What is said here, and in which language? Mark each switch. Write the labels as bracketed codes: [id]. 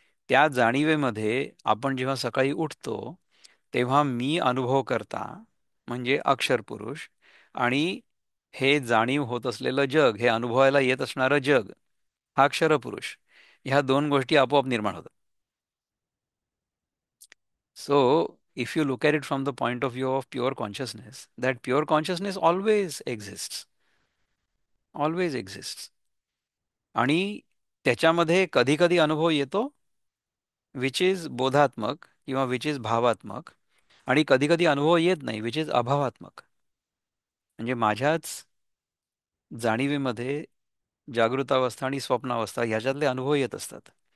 [mr] त्या जाणीवेमध्ये आपण जेव्हा सकाळी उठतो तेव्हा मी अनुभव करता म्हणजे अक्षर पुरुष, आणि हे जाणीव होत असलेलं जग, हे अनुभवायला येत असणारं जग, हा अक्षर पुरुष. ह्या दोन गोष्टी आपोआप निर्माण होतात. [en] So, if you look at it from the point of view of pure consciousness, that pure consciousness always exists. [mr] आणि त्याच्यामध्ये कधी कधी अनुभव येतो [en] which is [mr] बोधात्मक किंवा विच इज भावात्मक, आणि कधी कधी अनुभव येत नाही विच इज अभावात्मक. म्हणजे माझ्याच जाणीवेमध्ये जागृतावस्था आणि स्वप्नावस्था ह्याच्यातले अनुभव येत असतात.